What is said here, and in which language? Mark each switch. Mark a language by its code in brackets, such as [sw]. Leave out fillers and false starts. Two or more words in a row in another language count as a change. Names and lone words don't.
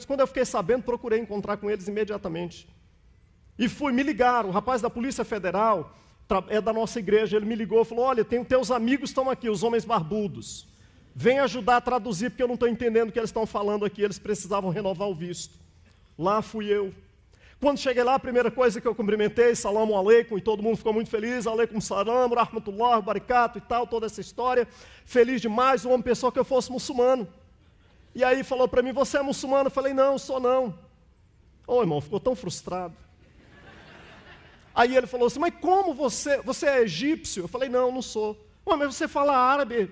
[pt] Quando eu fiquei sabendo, procurei encontrar com eles imediatamente. E me ligaram, o rapaz da Polícia Federal, é da nossa igreja, ele me ligou e falou, olha, teus amigos estão aqui, os homens barbudos. Vem ajudar a traduzir, porque eu não estou entendendo o que eles estão falando aqui, eles precisavam renovar o visto. Lá fui eu. Quando cheguei lá, a primeira coisa que eu cumprimentei, [ar] سلام عليكم, [pt] e todo mundo ficou muito feliz, [ar] عليكم السلام، رحمة الله, [pt] baracato e tal, toda essa história. Feliz demais, o homem pensou que eu fosse muçulmano. E aí falou para mim, você é muçulmano? Eu falei, não, sou não. Ô irmão, ficou tão frustrado. Aí ele falou assim, mas como você é egípcio? Eu falei, não sou. Ué, mas você fala árabe?